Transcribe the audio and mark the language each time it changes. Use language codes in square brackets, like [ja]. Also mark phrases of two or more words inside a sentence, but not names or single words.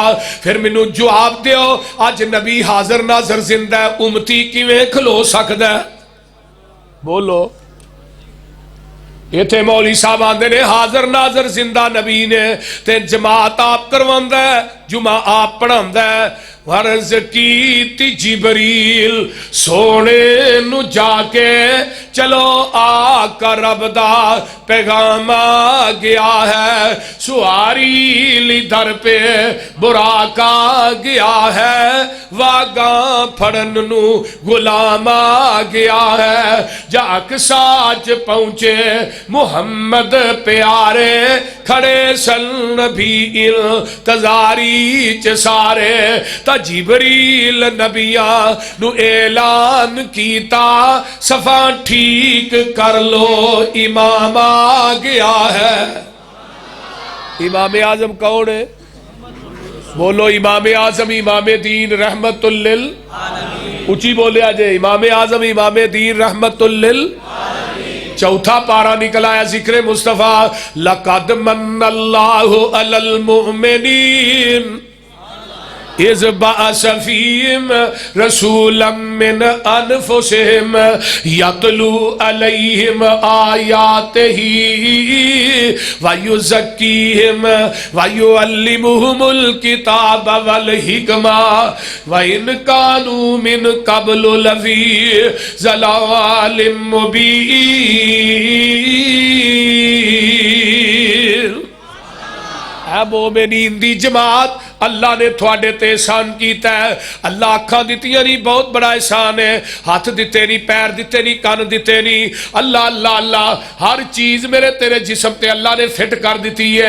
[pa] پھر منو جواب دیو آج نبی حاضر ناظر زندہ ہے امتی کیویں کھلو سکدا ہے؟ بولو۔ یہ تھے مولوی صاحب آندے نے حاضر ناظر زندہ نبی نے تے جماعت آپ کرواندا ہے، جمعہ آپ پڑھاندا ہے. عرض کی جبریل سونے نوں جاکے چلو آقا رب دا پیغام آ گیا ہے. سواری در پے براق آ گیا ہے. واگاں پھڑن نوں غلام آ گیا ہے. جاک ساچ پہنچے محمد پیارے کھڑے سن نبی انتظاری چ سارے. جبریل نبیاں نوں اعلان کیتا صفاں ٹھیک کر لو امام آ گیا ہے. [hi] इमाम आजम कौन है? बोलो इमाम आजम इमाम दीन [ar] رحمة للعالمين. [hi] ऊंची बोले आज इमाम आजम इमाम दीन [ar] رحمة للعالمين. [hi] चौथा पारा निकल आया जिक्र मुस्तफा। [ar] لقد منّ الله على المؤمنين إذ بعث فيهم رسولا من أنفسهم يتلو عليهم آياته ويزكيهم ويعلمهم الكتاب والحكمة وإن كانوا من قبل لفي ضلال مبين. [pa] اے مومنین دی جماعت اللہ نے تھوڑے تے احسان کیتا ہے. اللہ اکھاں دتیاں نہیں بہت بڑا احسان ہے۔ ہاتھ دتے نہیں، پیر دتے نہیں، کان دتے نہیں, पैर दिते नहीं, कान दिते नहीं। اللہ اللہ اللہ ہر چیز میرے تیرے جسم تے اللہ نے فٹ کر دی ہے.